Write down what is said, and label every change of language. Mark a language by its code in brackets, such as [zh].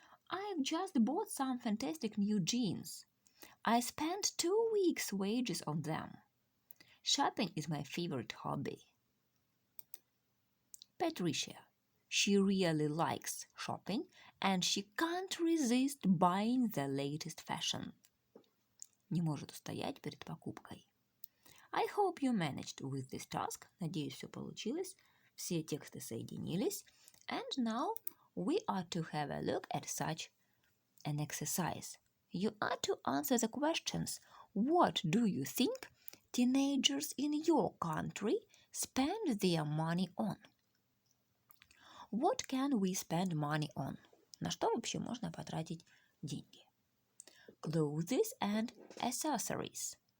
[en] I've just bought some fantastic new jeans. I spent 2 weeks' wages on them. Shopping is my favorite hobby. Patricia, she really likes shopping and she can't resist buying the latest fashion. [ru] Не может устоять перед покупкой. [en] I hope you managed with this task. [ru] Надеюсь, все получилось. Все тексты соединились. [en] And now we are to have a look at such an exercise. You are to answer the questions. What do you think teenagers in your country spend their money on? What can we spend money on? [ru] На что вообще можно потратить деньги? [en] Clothes and accessories.